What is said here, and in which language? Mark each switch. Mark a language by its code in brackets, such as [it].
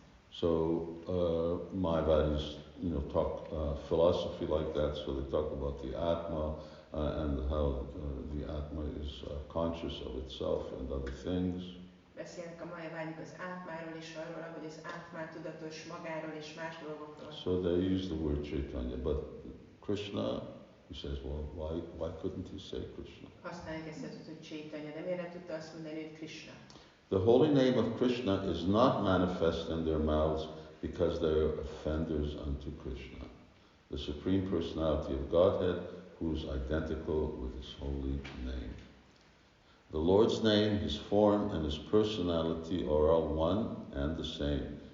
[en] So Mayavadis, talk philosophy like that. So they talk about the Atma and how the Atma is conscious of itself and other things. [hu] Beszélnek a Mayavadis az átmáról és arról, hogy az átmá tudatos magáról és más dolgokról. [en] So they use the word Caitanya, but Krishna, he says, well, why couldn't he say Krishna? [hu] Használják ezt a hogy Caitanya, de miért nem tudta azt mondani, hogy Krishna? [en] The holy name of Krishna is not manifest in their mouths because they are offenders unto Krishna, the Supreme Personality of Godhead, who is identical with his holy name. The Lord's name, his form, and his personality are all one and the same.